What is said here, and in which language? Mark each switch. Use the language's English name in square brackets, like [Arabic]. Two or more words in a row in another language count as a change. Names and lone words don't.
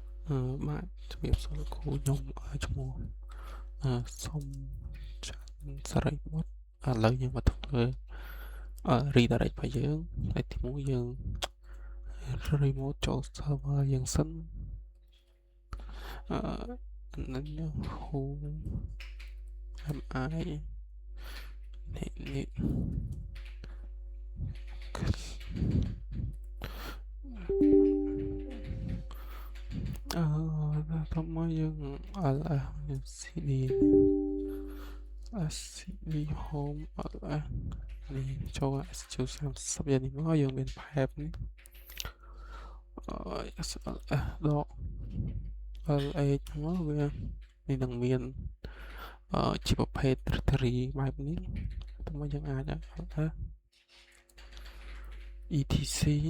[Khmer] បាទជំរាបសួរលោកគ្រូខ្ញុំឈ្មោះសុំច័ន្ទសារីបុត្រឥឡូវយើងមកធ្វើredirect របស់យើងហើយទីមួយយើង remote ចូល server យើងសិន នឹងយើង [English] who am I [Khmer] នេះតោះមកយើង ls cd cd home ls នេះចូល SQ30 យ៉ាងនេះមកយើងមាន pipe នេះSLS ដក LH មកវានេះនឹងមានជាប្រភេទ directory បែបនេះតោះមកយើងអាច LS etc